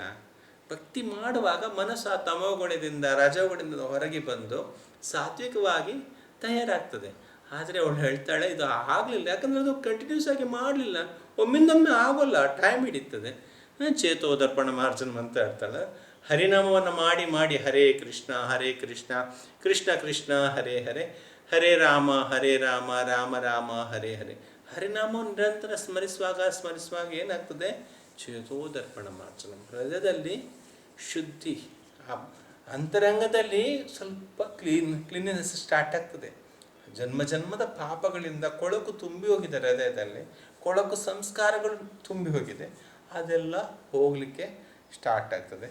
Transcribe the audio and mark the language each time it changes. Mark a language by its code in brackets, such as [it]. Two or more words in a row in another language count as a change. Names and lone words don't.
[kn] ಭಕ್ತಿ ಮಾಡುವಾಗ ಮನಸ್ಸು ಆ ತಮೋಗುಣದಿಂದ ರಜೋಗುಣದಿಂದ ಹೊರಗೆ ಬಂದು ಸಾತ್ವಿಕವಾಗಿ ತಯಾರಾಗ್ತದೆ. ಆದರೆ ಅವಳು ಹೇಳ್ತಾಳೆ ಇದು ಆಗಲಿಲ್ಲ, ಯಾಕಂದರೆ ಅದು ಕಂಟಿನ್ಯೂಸ್ ಆಗಿ ಮಾಡಲಿಲ್ಲ, ಒಮ್ಮಿಂದೊಮ್ಮೆ ಆಗೋಲ್ಲ, ಟೈಮ್ ಹಿಡಿತದೆ. [sa] ಚೇತೋದರ್ಪಣ ಮಾರ್ಜನ [kn] ಅಂತ ಹೇಳ್ತಾಳೆ. ಹರಿನಾಮವನ್ನು ಮಾಡಿ ಮಾಡಿ [sa] ಹರೇ ಕೃಷ್ಣ ಕೃಷ್ಣ ಕೃಷ್ಣ ಹರೇ ಹರೇ, ಹರೇ ರಾಮ ರಾಮ ರಾಮ ಹರೇ ಹರೇ. [kn] ಹರಿನಾಮವನ್ನು ನಿರಂತರ ಸ್ಮರಿಸುವಾಗ ಏನಾಗ್ತದೆ, [sa] ಚೇತೋದರ್ಪಣ ಮಾರ್ಜನ. [kn] ಹೃದಯದಲ್ಲಿ ಶುದ್ಧಿ, ಅಂತರಂಗದಲ್ಲಿ ಸ್ವಲ್ಪ [en] cleanness start [kn] ಆಗ್ತದೆ. ಜನ್ಮದ ಪಾಪಗಳಿಂದ ಕೊಳಕು ತುಂಬಿ ಹೋಗಿದೆ, ಹೃದಯದಲ್ಲಿ ಕೊಳಕು ಸಂಸ್ಕಾರಗಳು ತುಂಬಿ ಹೋಗಿದೆ, ಅದೆಲ್ಲ ಹೋಗಲಿಕ್ಕೆ ಸ್ಟಾರ್ಟ್ ಆಗ್ತದೆ.